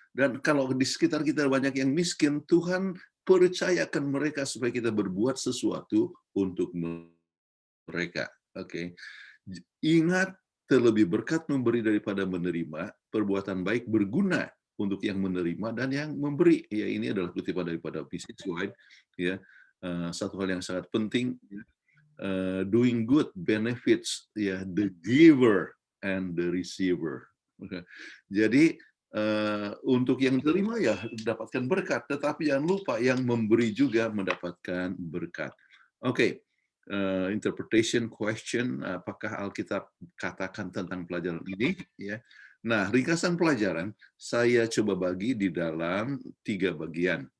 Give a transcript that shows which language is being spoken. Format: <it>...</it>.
<id>Dan kalau di sekitar kita banyak yang miskin, Tuhan percayakan mereka supaya kita berbuat sesuatu untuk mereka. Oke. Ingat, terlebih berkat memberi daripada menerima, perbuatan baik berguna untuk yang menerima dan yang memberi. Ya, ini adalah kutipan daripada Mrs. White. Ya, satu hal yang sangat penting.</id> <en>Doing good benefits the giver and the receiver.</en> <id>Jadi untuk yang terima ya dapatkan berkat, tetapi jangan lupa yang memberi juga mendapatkan berkat. Oke. Interpretation question, apakah Alkitab katakan tentang pelajaran ini? Ya. Nah, ringkasan pelajaran saya coba bagi di dalam 3 bagian.</id>